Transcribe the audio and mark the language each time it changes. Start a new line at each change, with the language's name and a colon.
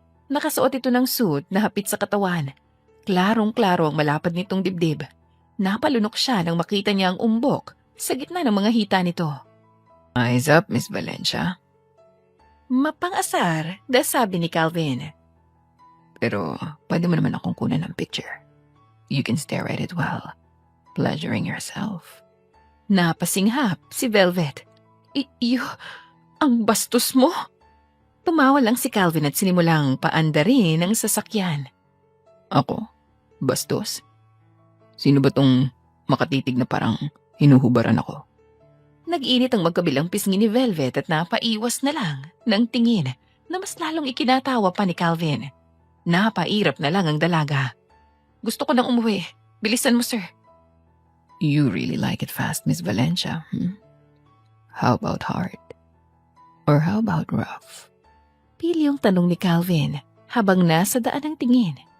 Filipino: Nakasuot ito ng suit na hapit sa katawan. Klarong-klaro ang malapad nitong dibdib. Napalunok siya nang makita niya ang umbok sa gitna ng mga hita nito.
English: Eyes up, Miss Valencia.
Filipino: Mapang-asar, sabi ni Calvin. Pero pwede mo naman akong kunan ng picture.
English: You can stare at it well, pleasuring yourself.
Filipino: Napasinghap si Velvet. Ang bastos mo? Tumawa lang si Calvin at sinimulang paandarin ang sasakyan. Ako? Bastos? Sino ba tong makatitig na parang hinuhubaran ako? Nag-init ang magkabilang pisngi ni Velvet at napaiwas na lang ng tingin na mas lalong ikinatawa pa ni Calvin. Napairap na lang ang dalaga. Gusto ko nang umuwi. Bilisan mo, sir.
English: You really like it fast, Miss Valencia. How about hard? Or how about rough?
Filipino: Pili yung tanong ni Calvin habang nasa daan ang tingin.